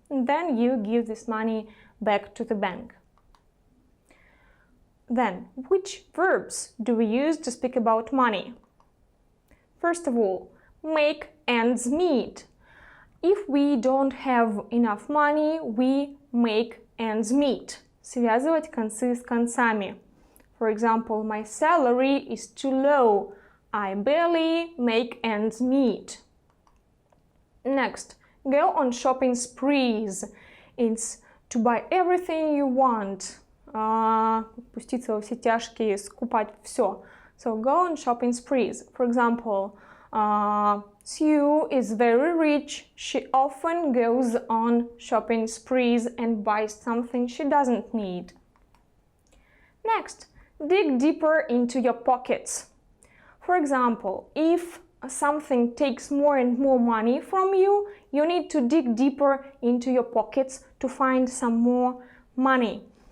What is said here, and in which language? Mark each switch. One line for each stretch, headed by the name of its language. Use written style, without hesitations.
English: And then you give this money back to the bank. Then, which verbs do we use to speak about money? First of all, make ends meet. If we don't have enough money, we make ends meet.
Russian: Связывать концы с концами.
English: For example, my salary is too low. I barely make ends meet. Next, go on shopping sprees. It's to buy everything you want.
Russian: Пуститься во все тяжкие, скупать все.
English: So go on shopping sprees. For example, Sue is very rich. She often goes on shopping sprees and buys something she doesn't need. Next, dig deeper into your pockets. For example, if something takes more and more money from you, you need to dig deeper into your pockets to find some more money.